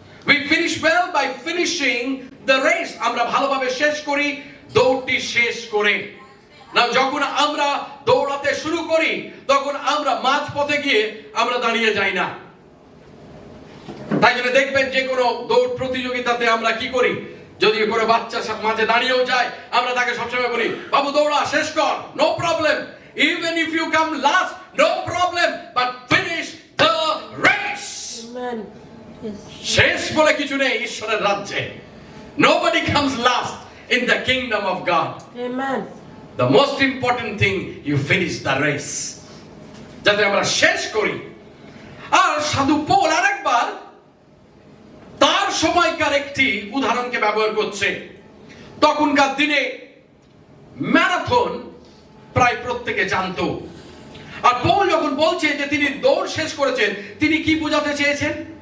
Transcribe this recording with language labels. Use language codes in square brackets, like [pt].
[en] We finish well by finishing the race. [bn] আমরা ভালোভাবে শেষ করি দৌড়টি শেষ করে। না, যখন আমরা দৌড়াতে শুরু করি তখন আমরা মাঝপথে গিয়ে আমরা দাঁড়িয়ে যাই না। তাই জন্য দেখবেন যে কোনো দৌড় প্রতিযোগিতাতে আমরা কি করি, যদি কোনো বাচ্চা মাঝে দাঁড়িয়েও যায়, আমরা তাকে সবসময় বলি, বাবু দৌড়া শেষ কর, [en] No problem, even if you come last, no problem, but finish the race. Amen. Yes. [bn] শেষ বলে কিছু নেই ঈশ্বরের রাজ্যে। [en] Nobody comes last in the kingdom of God. Amen. The most important thing, you finish the race. [bn] যাতে আমরা শেষ করি। আর সাধু পৌল আরেকবার তার সময়কার একটি উদাহরণকে ব্যবহার করছে। তখনকার দিনে ম্যারাথন প্রায় প্রত্যেকে জানতো। আর পৌল যখন বলছে যে তিনি দৌড় শেষ করেছেন, তিনি কি বোঝাতে চেয়েছেন?